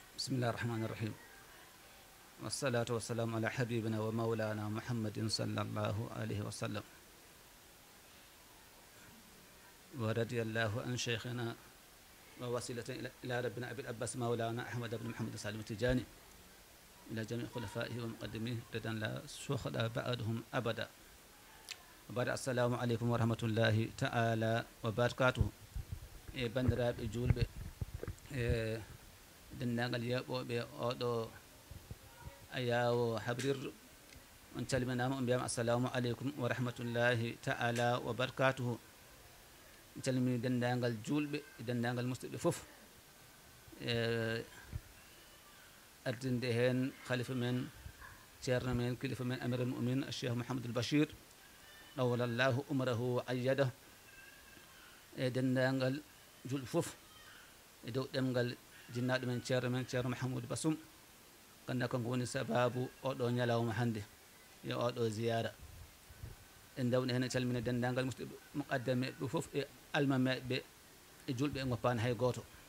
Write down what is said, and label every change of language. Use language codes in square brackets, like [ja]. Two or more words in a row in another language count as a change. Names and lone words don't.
[ar] بسم الله الرحمن الرحيم والصلاة والسلام على حبيبنا ومولانا محمد صلى الله عليه وسلم ورضي الله عن شيخنا ووسيلة إلى ربنا أبي العباس مولانا أحمد بن محمد سالم التجاني إلى جميع خلفائه ومقدميه رضا لا سخط بعدهم أبدا وبعد السلام عليكم ورحمة الله تعالى وبركاته بندراب جولب [ff] dendagal yaɓoɓe oɗo ayawo habrir on calminama on mbiyama [ar] السلام عليكم ورحمة الله تعالى وبركاته [ff] on calmini dendagal julɓe e dendagal musɗiɓe foof ardinde hen khalifa men ceerno men kilifa men [ar] أمير المؤمنين [ff] cheikh mouhamadoul bachir [ar] طول الله عمره وأيده [ff] e dendagal julɓe foof e dow ɗemgal jinnaɗo men ceerno mahamoudou bassoum ganduɗa kanko woni sababu oɗo ñalawma hannde yo oɗo ziyara en dawni hen e calmina dendagal musɗiɓe muqaddame ɓe foof e almameɓe e julɓe e goppani hay goto